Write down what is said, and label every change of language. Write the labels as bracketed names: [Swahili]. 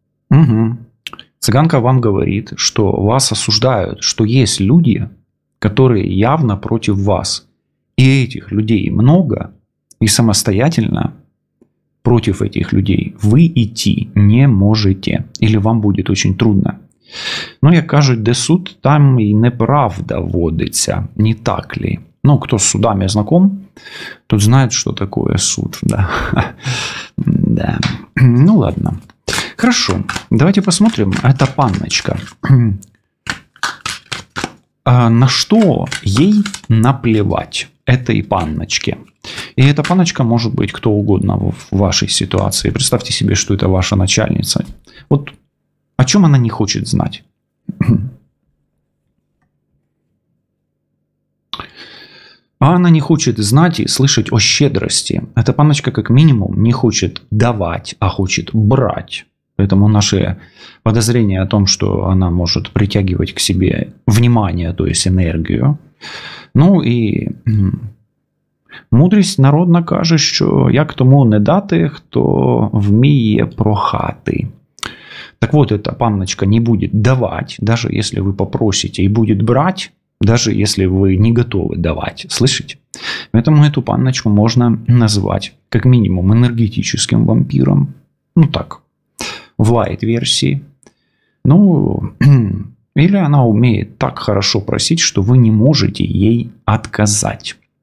[Russian] Угу. Цыганка вам говорит, что вас осуждают, что есть люди, которые явно против вас. И этих людей много, и самостоятельно против этих людей вы идти не можете. Или вам будет очень трудно. [Ukrainian] Ну, як кажуть, де суд, там і неправда водиться. [Russian] Не так ли? Ну, кто с судами знаком, тот знает, что такое суд. Да. Да. Ну, ладно. Хорошо. Давайте посмотрим. Это панночка. На что ей наплевать этой панночке? И эта панночка может быть кто угодно в вашей ситуации. Представьте себе, что это ваша начальница. Вот о чем она не хочет знать? А она не хочет знать и слышать о щедрости. Эта панночка как минимум не хочет давать, а хочет брать. Поэтому наши подозрения о том, что она может притягивать к себе внимание, то есть энергию. [Ukrainian] Ну і мудрість народна каже, що як тому не дати, хто вміє прохати. [Russian] Так вот, эта панночка не будет давать, даже если вы попросите, и будет брать, даже если вы не готовы давать. Слышите? Поэтому эту панночку можно назвать как минимум энергетическим вампиром. Ну так, в лайт-версии. Ну, или она умеет так хорошо просить, что вы не можете ей отказать.